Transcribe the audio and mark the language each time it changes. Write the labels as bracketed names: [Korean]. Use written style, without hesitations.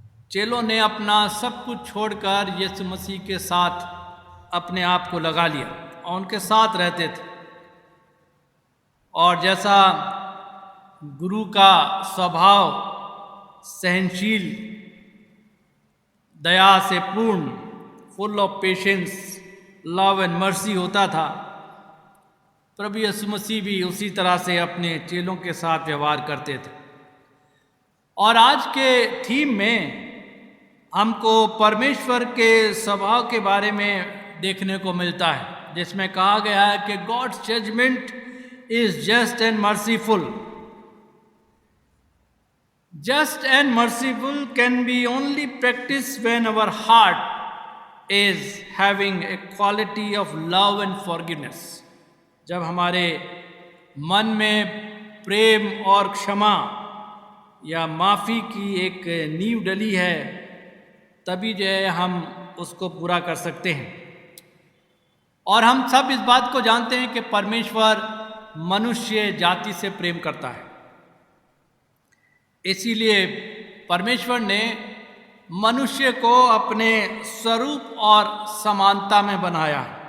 [Hindi] चेलों ने अपना सब कुछ छोड़कर यीशु मसीह के साथ अपने आप को लगा लिया और उनके साथ रहते थे और जैसा गुरु का स्वभाव सहनशील, दया से पूर्ण, [English] full of patience, love and mercy [Hindi] होता था, प्रभु यीशु मसीह भी उसी तरह से अपने चेलों के साथ व्यवहार करते थे। और आज के थीम में हमको परमेश्वर के स्वभाव के बारे में देखने को मिलता है, जिसमें कहा गया है कि [English] God's judgment is just and merciful. Just and merciful can be only practiced when our heart is having a quality of love and forgiveness. [Hindi] जब हमारे मन में प्रेम और क्षमा या माफ़ी की एक नींव डली है, तभी जो है हम उसको पूरा कर सकते हैं। और हम सब इस बात को जानते हैं कि परमेश्वर मनुष्य जाति से प्रेम करता है, इसीलिए परमेश्वर ने मनुष्य को अपने स्वरूप और समानता में बनाया।